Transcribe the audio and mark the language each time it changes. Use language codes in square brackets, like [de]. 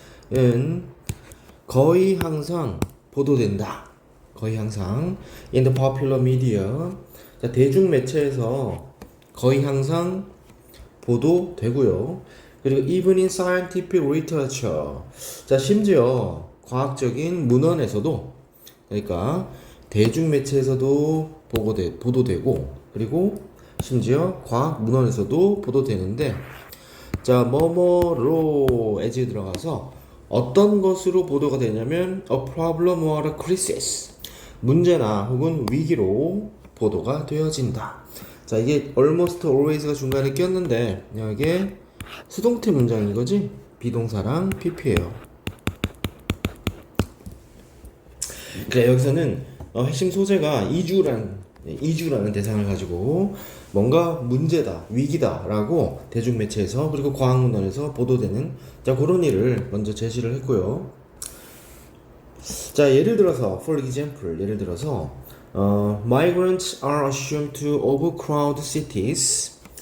[ko] migration은 거의 항상 보도된다. 거의 항상 [en] in the popular media. [ko] 자, 대중 매체에서 거의 항상 보도되고요. 그리고 [en] even in scientific literature. [ko] 자, 심지어 과학적인 문헌에서도, 그러니까 대중 매체에서도 보도되고, 그리고 심지어 과학 문헌에서도 보도되는데, 자, 뭐뭐로 as에 들어가서 어떤 것으로 보도가 되냐면 [en] a problem or a crisis, [ko] 문제나 혹은 위기로 보도가 되어진다. 자, 이게 almost always가 중간에 꼈는데 이게 수동태 문장인 거지. 비동사랑 pp예요. 그러니까 여기서는 핵심 소재가 이주라는 대상을 가지고 뭔가 문제다, 위기다라고 대중매체에서 그리고 과학문헌에서 보도되는, 자, 그런 일을 먼저 제시를 했고요. 자, 예를 들어서 [en] for example, 예를 들어서 migrants are assumed to overcrowd cities.